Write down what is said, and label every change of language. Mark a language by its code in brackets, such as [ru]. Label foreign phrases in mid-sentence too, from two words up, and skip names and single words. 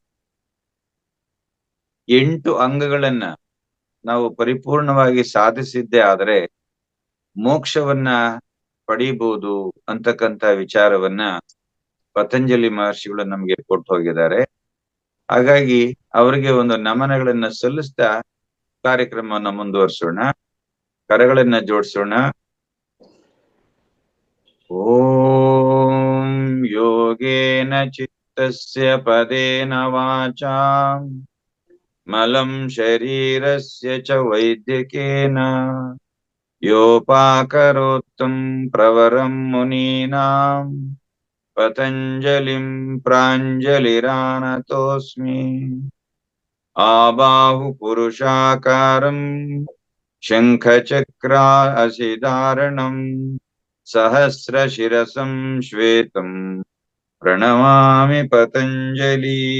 [kn] 8 ಅಂಗಗಳನ್ನ ನಾವು ಪರಿಪೂರ್ಣವಾಗಿ ಸಾಧಿಸಿದ್ದೇ ಆದರೆ ಮೋಕ್ಷವನ್ನ ಪಡೀಬಹುದು ಅಂತಕ್ಕಂಥ ವಿಚಾರವನ್ನ ಪತಂಜಲಿ ಮಹರ್ಷಿಗಳು ನಮ್ಗೆ ಕೊಟ್ಟು ಹೋಗಿದ್ದಾರೆ. ಹಾಗಾಗಿ ಅವರಿಗೆ ಒಂದು ನಮನಗಳನ್ನ ಸಲ್ಲಿಸ್ತಾ ಕಾರ್ಯಕ್ರಮವನ್ನ ಮುಂದುವರಿಸೋಣ. ಕರಗಳನ್ನ ಜೋಡಿಸೋಣ. [sa] ಓಂ ಯೋಗೇನ ಚಿತ್ತಸ್ಯ ಪದೇನ ವಾಚಾ ಮಲಂ ಶರೀರಸ್ಯ ಚ ವೈದ್ಯಕೇನ ಯೋಪಾಕರೋತ್ತಂ ಪ್ರವರಂ ಮುನೀನಾಂ ಪತಂಜಲಿಂ ಪ್ರಾಂಜಲಿರಾನತೋಸ್ಮಿ. ಆಬಾಹು ಪುರುಷಾಕಾರಂ ಶಂಖಚಕ್ರಾ ಅಸಿಧಾರಣಂ ಸಹಸ್ರ ಶಿರಸಂ ಶ್ವೇತಂ ಪ್ರಣಮಾಮಿ ಪತಂಜಲಿ.